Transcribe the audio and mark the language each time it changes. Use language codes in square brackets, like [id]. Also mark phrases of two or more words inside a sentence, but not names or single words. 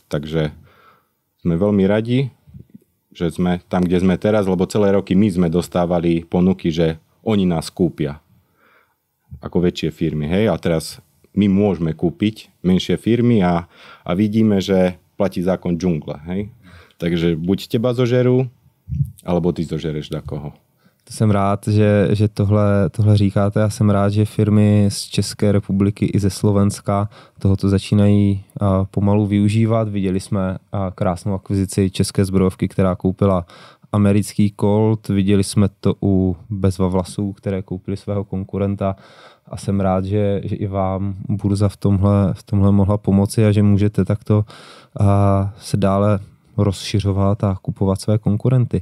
[sk] Takže sme veľmi radi, že sme tam, kde sme teraz, lebo celé roky my sme dostávali ponuky, že oni nás kúpia ako väčšie firmy. Hej? A teraz my môžeme kúpiť menšie firmy a vidíme, že platí zákon džungle. Hej? Takže buď teba zožerú, alebo ty zožereš dakoho. [cs] To jsem rád, že tohle říkáte. Já jsem rád, že firmy z České republiky i ze Slovenska tohoto začínají pomalu využívat. Viděli jsme krásnou akvizici České zbrojovky, která koupila americký Colt, viděli jsme to u Bezva vlasů, které koupili svého konkurenta a jsem rád, že i vám burza v tomhle mohla pomoci a že můžete takto se dále rozšiřovat a kupovat své konkurenty.